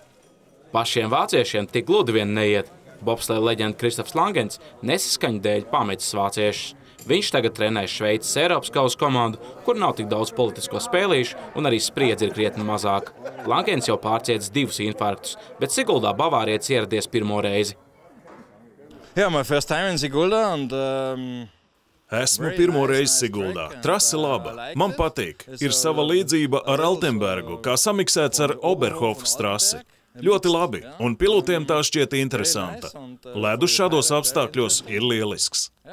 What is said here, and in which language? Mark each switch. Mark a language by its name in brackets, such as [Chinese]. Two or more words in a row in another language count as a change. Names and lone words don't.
[Latvian] Pašiem vāciešiem tik gludi vien neiet. Bobsleja leģenda Kristofs Langens nesaskaņu dēļ pametis vāciešus. Viņš tagad trenē Šveices Eiropas kausa komandu, kur nav tik daudz politisko spēlīšu un arī spriedzi ir krietni mazāk. Langens jau pārciedis 2 infarktus, bet Siguldā bavārietis ieradies pirmo reizi. [English] Yeah, my first time in Sigulda and [Latvian] Esmu pirmo reizi Siguldā. Trase laba. Man patīk. Ir sava līdzība ar Altenbergu, kā samiksēts ar Oberhofas trasi. Ļoti labi, un pilotiem tā šķiet interesanta. Ledus šādos apstākļos ir lielisks.